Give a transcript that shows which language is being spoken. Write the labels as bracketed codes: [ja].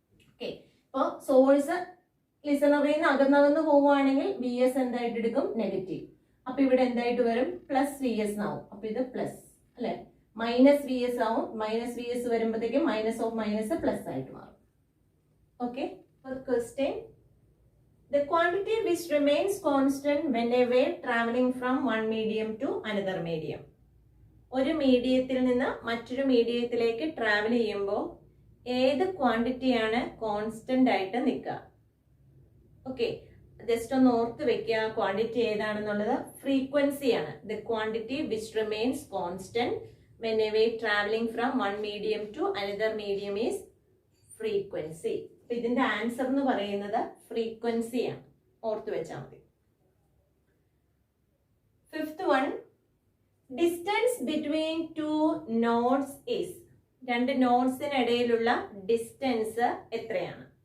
[ml] Okay, അപ്പൊ source ലിസണറിൽ നിന്ന് അകന്നകന്ന് പോവുകയാണെങ്കിൽ വി എസ് എന്തായിട്ട് എടുക്കും? നെഗറ്റീവ്. അപ്പൊ ഇവിടെ എന്തായിട്ട് വരും? പ്ലസ് വി എസ് ആവും. അപ്പൊ ഇത് പ്ലസ് അല്ലെ. മൈനസ് വി എസ് ആവും. മൈനസ് വി എസ് വരുമ്പോഴത്തേക്കും മൈനസ് ഓഫ് മൈനസ് പ്ലസ് ആയിട്ട് മാറും. Okay, question [en] The quantity which remains constant when a wave traveling from one medium to another medium. [ml] ഒരു മീഡിയത്തിൽ നിന്ന് മറ്റൊരു മീഡിയത്തിലേക്ക് ട്രാവൽ ചെയ്യുമ്പോൾ ഏത് ക്വാണ്ടിറ്റിയാണ് കോൺസ്റ്റന്റ് ആയിട്ട് നിൽക്കുക? ഓക്കെ, ജസ്റ്റ് ഒന്ന് ഓർത്ത് വെക്കുക quantity ഏതാണെന്നുള്ളത്. ഫ്രീക്വൻസിയാണ്. [en] The quantity which remains constant when a wave traveling from one medium to another medium is frequency. [ml] അപ്പൊ ഇതിന്റെ ആൻസർ എന്ന് പറയുന്നത് ഫ്രീക്വൻസിയാണ്. ഓർത്ത് വെച്ചാൽ മതി. [en] Fifth one, distance between two nodes is. [ml] രണ്ട് നോഡ്സിനിടയിലുള്ള ഡിസ്റ്റൻസ് എത്രയാണ്?